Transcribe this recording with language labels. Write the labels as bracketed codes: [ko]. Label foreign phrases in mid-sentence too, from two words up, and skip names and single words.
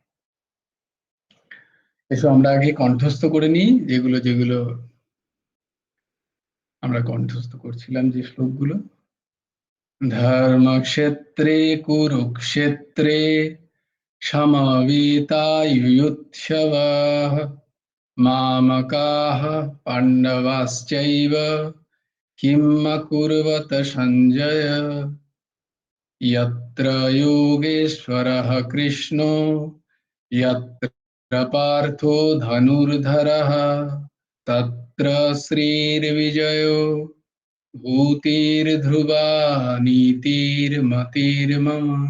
[bn] এসব আমরা আগে কণ্ঠস্থ করে নিই, যেগুলো যেগুলো আমরা কণ্ঠস্থ করছিলাম যে শ্লোকগুলো। [sa] ধর্মক্ষেত্রে কুরুক্ষেত্রে সমবেতাयुयुत्सवः मामकाः पाण्डवाश्चैव किम् अकुर्वत सञ्जय यत्र योगेश्वरः कृष्णो यत्र पार्थो धनुर्धरः तत्र श्रीर्विजयो भूतिर्ध्रुवा नीतिर्मतिर्मम